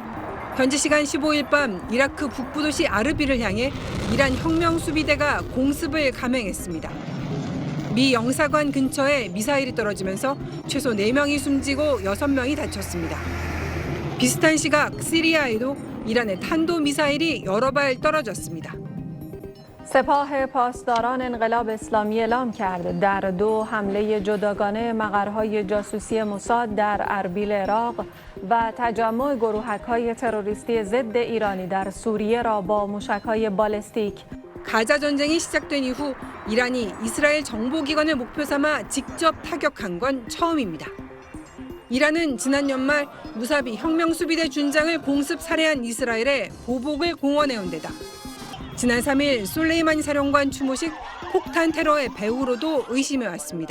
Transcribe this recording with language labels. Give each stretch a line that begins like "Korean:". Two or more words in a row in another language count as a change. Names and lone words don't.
Korean: 현지 시간 15일 밤 이라크 북부 도시 아르비를 향해 이란 혁명수비대가 공습을 감행했습니다. 미 영사관 근처에 미사일이 떨어지면서 최소 4명이 숨지고 6명이 다쳤습니다. 비슷한 시각 시리아에도 이란의 탄도미사일이 여러 발 떨어졌습니다.
Persian: سپاه پاسداران انقلاب اسلامی اعلام کرد در 2 حمله جداگانه مقرهای جاسوسی موساد در اربیل عراق و تجمع گروهک‌های تروریستی ضد ایرانی در سوریه را با موشک‌های بالستیک
Korean: 가자 전쟁이 시작된 이후 이란이 이스라엘 정보기관을 목표 삼아 직접 타격한 건 처음입니다. 이란은 지난 연말 무사비 혁명수비대 준장을 공습 살해한 이스라엘에 보복을 공언해온 데다 지난 3일 솔레이마니 사령관 추모식 폭탄 테러의 배후로도 의심해왔습니다.